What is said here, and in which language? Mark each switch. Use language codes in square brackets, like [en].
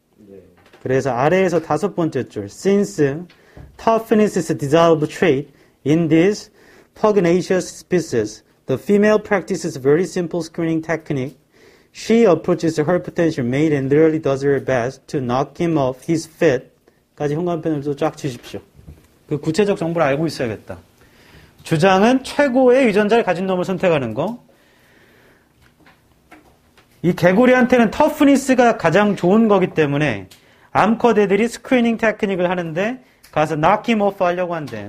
[ko] 네. 그래서 아래에서 다섯 번째 줄 [en] Since toughness is a desirable trait in these pugnacious species, the female practices very simple screening technique. She approaches her potential mate and literally does her best to knock him off his feet. [ko] 까지 현관편을 또 쫙 치십시오. 그 구체적 정보를 알고 있어야겠다. 주장은 최고의 유전자를 가진 놈을 선택하는 거. 이 개구리한테는 터프니스가 가장 좋은 거기 때문에 암컷애들이 스크리닝 테크닉을 하는데 가서 knock him off 하려고 한대.